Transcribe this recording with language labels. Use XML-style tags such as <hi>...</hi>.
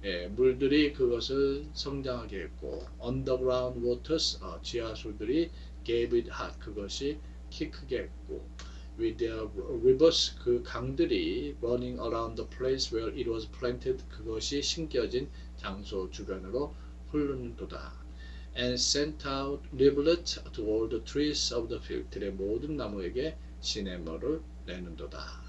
<ko>물들이 그것을 성장하게 했고</ko> <en>underground waters,</en> <ko>지하수들이</ko> <en>gave it height,</en> <ko>그것이 키 크게 했고</ko> <en>with their rivers,</en> <ko>그 강들이</ko> <en>running around the place where it was planted,</en> <ko>그것이 심겨진 장소 주변으로 흐르는도다.</ko> <en>and sent out leaflets to all the trees of the field.</en> <ko>들의 모든 나무에게 시냇물을 내는도다.</ko>